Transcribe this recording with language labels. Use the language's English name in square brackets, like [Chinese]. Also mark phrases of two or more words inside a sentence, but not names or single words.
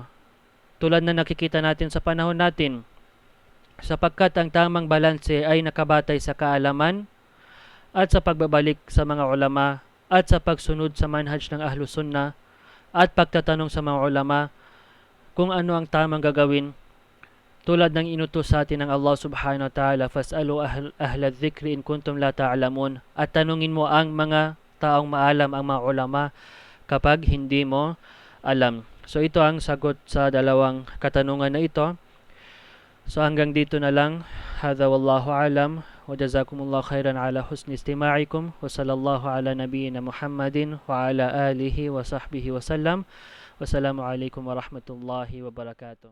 [Filipino] Tulad na nakikita natin sa panahon natin. Sapagkat ang tamang balanse ay nakabatay sa kaalaman at sa pagbabalik sa mga ulama at sa pagsunod sa manhaj ng Ahlus Sunnah at pagtatanong sa mga ulama kung ano ang tamang gagawin, tulad ng inutos sa atin ng Allah [Arabic] سبحانه وتعالى, فاسألوا أهل الذكر إن كنتم لا تعلمون, [Filipino] at tanungin mo ang mga taong maalam, ang mga ulama, kapag hindi mo alam. So ito ang sagot sa dalawang katanungan na ito. So hanggang dito na lang. [Arabic] هذا والله أعلم. وجزاكم الله خيرا على حسن استماعكم. وصلى الله على نبينا محمد وعلى آله وصحبه وسلم. والسلام عليكم ورحمة الله وبركاته.